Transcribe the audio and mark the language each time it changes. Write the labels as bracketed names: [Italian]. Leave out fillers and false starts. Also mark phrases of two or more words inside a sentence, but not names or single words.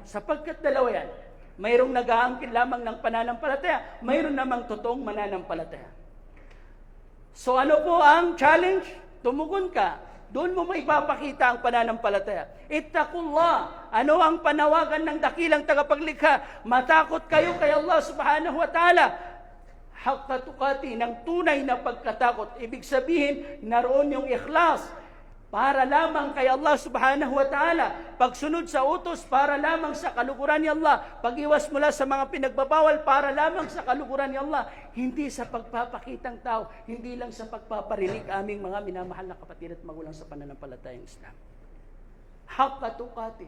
[Filipino] Sapagkat dalawa yan, mayroong nag-aangkin lamang ng pananampalataya, mayroon namang totoong mananampalataya. So ano po ang challenge? Tumugon ka. Doon mo maipapakita ang pananampalataya. [Arabic] اتقوا الله. [Filipino] Ano ang panawagan ng dakilang tagapaglikha? Matakot kayo kay Allah [Arabic] سبحانه وتعالى. حق تقاته, [Filipino] ng tunay na pagkatakot. Ibig sabihin, naroon yung ikhlas. Para lamang kay Allah [Arabic] سبحانه وتعالى. [Filipino] Pagsunod sa utos, para lamang sa kaluguran ni Allah. Pag-iwas mula sa mga pinagbabawal, para lamang sa kaluguran ni Allah. Hindi sa pagpapakitang tao, hindi lang sa pagpaparinig aming mga minamahal na kapatid at magulang sa pananampalatayang Islam. [Arabic] حق تقاته.